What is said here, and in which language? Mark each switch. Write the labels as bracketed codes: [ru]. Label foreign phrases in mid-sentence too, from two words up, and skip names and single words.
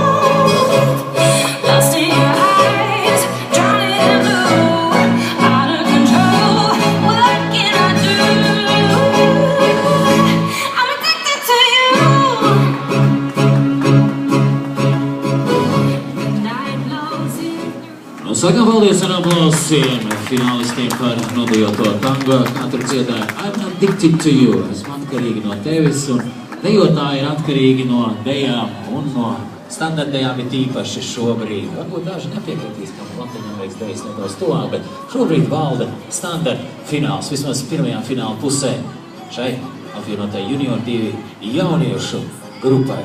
[en] Lost in your eyes, drowning in blue, out of control. What can I do? I'm addicted to you. The night blows in through. [lv] Nu, sakām paldies ar aplausiem finālistiem par nodejoto tango. Katru dziedāju [en] I'm addicted to you. [lv] Esmu atkarīgi no tevis, un dejotāji ir atkarīgi no dejām un no standartdejām ir tīpaši šobrīd. Varbūt daži nepiekritīs, ka Latviņamerikas dejas nedaudz tuvāk, bet šobrīd valda standarta fināls, vismaz pirmajā fināla pusē šai apvienotai junior divi jauniešu grupai.